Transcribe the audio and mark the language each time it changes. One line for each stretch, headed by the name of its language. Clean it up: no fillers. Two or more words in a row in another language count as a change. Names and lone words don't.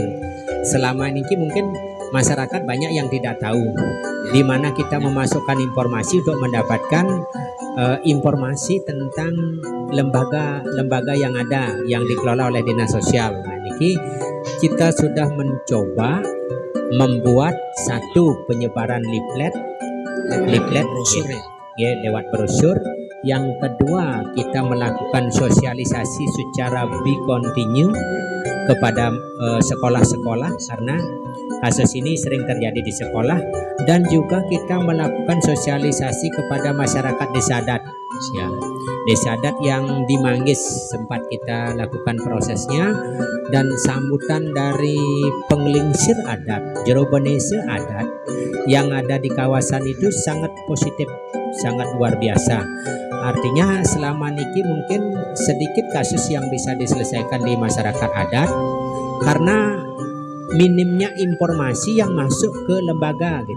Indonesian: Selama niki mungkin masyarakat banyak yang tidak tahu di mana kita memasukkan informasi untuk mendapatkan informasi tentang lembaga yang ada yang dikelola oleh Dinas Sosial. Nah, niki kita sudah mencoba membuat satu penyebaran leaflet brosur ya, lewat brosur. Yang kedua, kita melakukan sosialisasi secara
English: be continue
Indonesian: kepada sekolah-sekolah karena kasus ini sering terjadi di sekolah, dan juga kita melakukan sosialisasi kepada masyarakat desa adat ya. Desa adat yang di Manggis sempat kita lakukan prosesnya, dan sambutan dari penglingsir adat, jerobenese adat yang ada di kawasan itu sangat positif, sangat luar biasa. Artinya selama niki mungkin sedikit kasus yang bisa diselesaikan di masyarakat adat karena minimnya informasi yang masuk ke lembaga gitu.